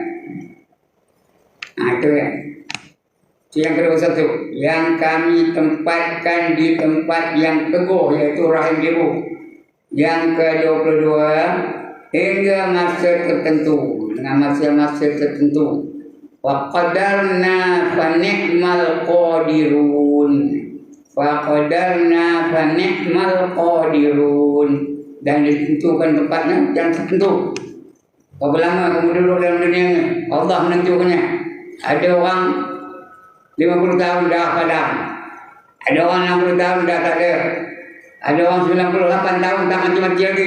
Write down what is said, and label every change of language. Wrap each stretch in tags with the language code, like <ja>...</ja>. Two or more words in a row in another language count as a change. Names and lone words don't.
<ms>Itu ya. Itu yang kedua satu. Yang kami tempatkan di tempat yang teguh, iaitu rahim ibu. Yang ke-22, hingga masa tertentu, dengan masa-masa tertentu.</ms> <ar>وقدرنا فنعم القادرون. فقدرنا فنعم القادرون.</ar> <ms>Dan ditentukan tempatnya yang tertentu. Berapa lama kamu duduk dalam dunia ini? Allah menentukannya. Ada orang 50 tahun dah padam. Ada orang 60 tahun dah tak ada. Ada orang 98 tahun tak mati-mati lagi.</ms>